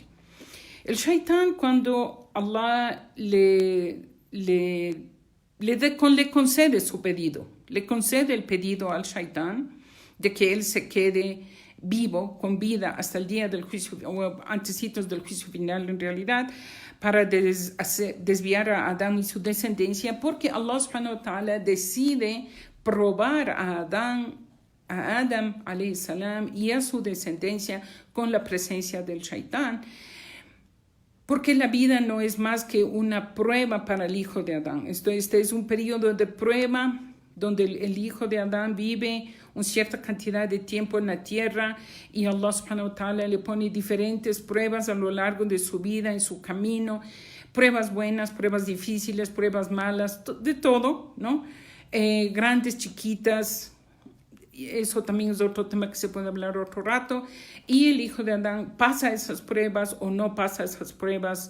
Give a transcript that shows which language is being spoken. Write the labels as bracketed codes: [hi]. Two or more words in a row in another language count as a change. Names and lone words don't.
[es] El shaitán, cuando Allah le concede su pedido, le concede el pedido al shaitán de que él se quede vivo, con vida, hasta el día del juicio, o antecitos del juicio final en realidad, para desviar a Adán y su descendencia, porque Allah [ar] سبحانه وتعالى [es] decide probar a Adam [ar] عليه السلام [es] y a su descendencia con la presencia del shaitán, porque la vida no es más que una prueba para el hijo de Adán. Este es un periodo de prueba donde el hijo de Adán vive una cierta cantidad de tiempo en la tierra y Allah [ar] سبحانه وتعالى [es] le pone diferentes pruebas a lo largo de su vida, en su camino, pruebas buenas, pruebas difíciles, pruebas malas, de todo, ¿no? Grandes, chiquitas, eso también es otro tema que se puede hablar otro rato, y el hijo de Adán pasa esas pruebas o no pasa esas pruebas.